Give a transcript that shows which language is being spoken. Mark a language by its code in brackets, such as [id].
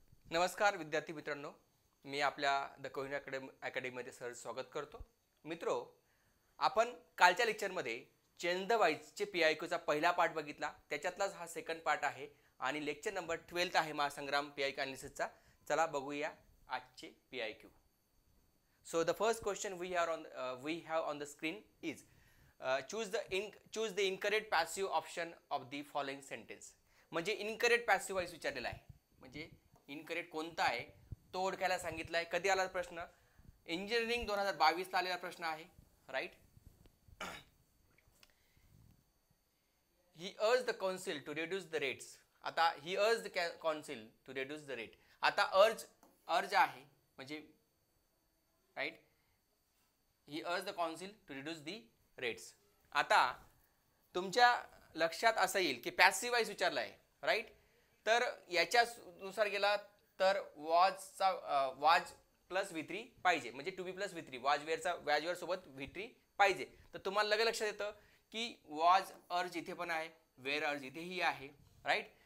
[mr] नमस्कार विद्यार्थी मित्रांनो, मी आपल्या द कोहिनूर अकॅडमीमध्ये सहर्ष स्वागत करतो. मित्रो, आपण कालच्या लेक्चरमध्ये चेंज द वाईजचे PIQचा पहिला पार्ट बघितला. त्याच्यातलाच हा सेकंड पार्ट आहे आणि लेक्चर नंबर 12 आहे महासंग्राम PIQ अनालिसिसचा. चला बघूया आजचे PIQ. [en] So the first question we have on the screen is choose the incorrect passive option of the following sentence. [mr] म्हणजे इनकरेक्ट पॅसिव्ह वॉइस विचारलेला आहे. म्हणजे इनकरेक्ट कोणता आहे तो ओळखायला सांगितलं आहे. कधी आला प्रश्न? इंजिनिअरिंग 2022 ला आलेला प्रश्न आहे. राईट. [en] He urge the council to reduce the rates. आता he urge the council to reduce the rate. [mr] आता अर्ज आहे म्हणजे राईट. [en] He urge the council to reduce the rates. [mr] आता तुमच्या लक्षात असं येईल की पॅसिव्ह वॉइस विचारला आहे. राईट. तर याच्यानुसार गेला तर वाज प्लस V3 पाहिजे, म्हणजे टू बी प्लस V3 वाजवेअर सोबत V3 पाहिजे. तर तुम्हाला लगेच लक्षात येतं की वाज अर्ज इथे पण आहे, वेअर अर्ज इथेही आहे. राईट.